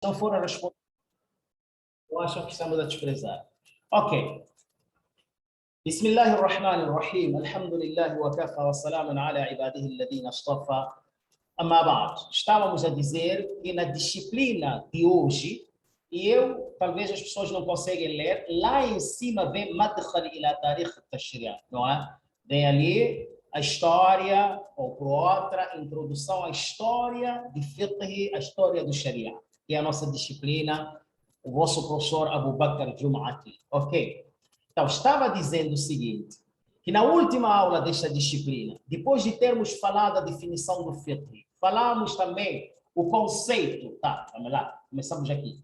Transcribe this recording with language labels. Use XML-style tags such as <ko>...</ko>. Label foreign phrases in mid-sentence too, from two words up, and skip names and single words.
<pt>não for a responder, eu acho que estamos a desprezar. Ok.</pt> <ar>بسم الله الرحمن الرحيم. الحمد لله وكفى وسلام على عباده الذين اصطفى. أما بعد.</ar> <pt>Estávamos a dizer que na disciplina de hoje, e talvez as pessoas não conseguem ler, lá em cima vem Madkhal ila Tarikh al-Tashri', não é? Vem ali a história, ou por outra, introdução à história de fiqh, a história do Sharia, que é a nossa disciplina, o vosso professor Abu Bakr Jum'ati. Ok? Então, estava dizendo o seguinte, que na última aula desta disciplina, depois de termos falado a definição do fiqh, falamos também o conceito, tá, vamos lá, começamos aqui.</pt>